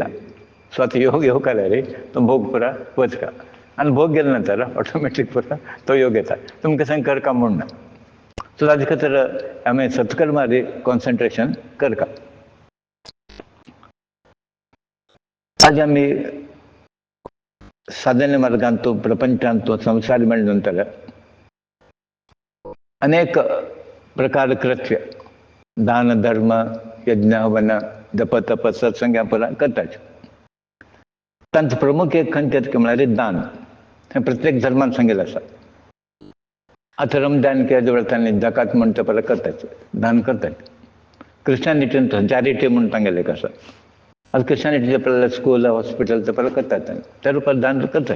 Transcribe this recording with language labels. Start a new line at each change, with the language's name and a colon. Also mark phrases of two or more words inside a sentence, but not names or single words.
Konkani: सो आतां योग येवका रे तो भोग पुरा वचका आनी भोग गेले नंतर ऑटोमॅटीक पुरा तो योग येता. तुमकां सांग करका म्हूण ना. सो ताजे खातीर आमी सत्कर्मार कॉन्सन्ट्रेशन करका. आज आमी साधने मार्गांतू प्रपंचांतू संसार मेळ्ळे नंतर अनेक प्रकार कृत्य दान धर्म यज्ञ हवन जप तप सत्संग पुरा करतात. तांचो प्रमुख एक खंयचें म्हळ्यार दान. हें प्रत्येक धर्मान सांगिल्लें आसा. आतां रमजान केल्या व्रतांनी जकात म्हण ते पळय करतात, दान करतात. क्रिश्चनिटीन चॅरिटी म्हूण तांगेलें एक आसा. आतां क्रिश्चनिटीचे पळयल्यार
English: school hospital
Konkani: ते पळय करतात, त्या रुपार दान करतात.